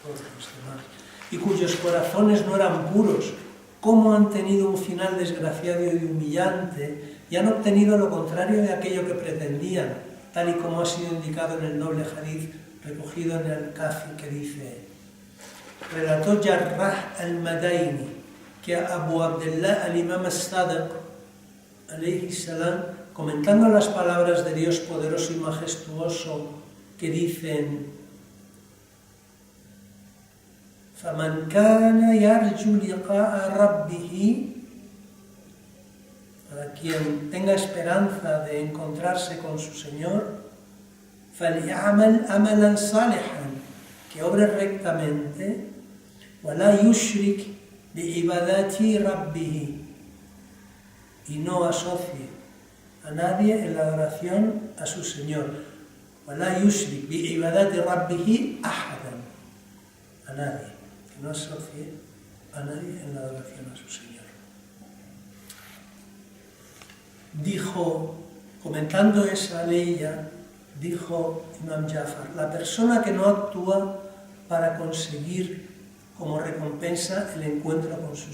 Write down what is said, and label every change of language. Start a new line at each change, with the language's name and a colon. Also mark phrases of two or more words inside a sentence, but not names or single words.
Spanish: todos los demás, y cuyos corazones no eran puros, cómo han tenido un final desgraciado y humillante y han obtenido lo contrario de aquello que pretendían, tal y como ha sido indicado en el noble hadith recogido en el Kafi, que dice: relató Jarrah al-Madaini que Abu Abdullah al-Imam al-Sadiq
Arabic: عليه السلام,
Spanish: comentando las palabras de Dios poderoso y majestuoso que dicen:
Arabic: فَمَنْ كَانَ يَرْجُو لِقَاءَ رَبِّهِ,
Spanish: para quien tenga esperanza de encontrarse con su Señor,
Arabic: فَلْيَعْمَلْ عَمَلًا صَالِحًا,
Spanish: que obre rectamente,
Arabic: وَلَا يُشْرِكْ بِعِبَادَةِ رَبِّهِ,
Spanish: y no asocie a nadie en la adoración a su Señor.
Arabic: وَلَا يُشْرِكْ بِعِبَادَةِ رَبِّهِ أَحَدًا,
Spanish: a nadie, que no asocie a nadie en la adoración a su Señor. Dijo, comentando esa ley, dijo Imam Jafar: la persona que no actúa para conseguir como recompensa el encuentro con su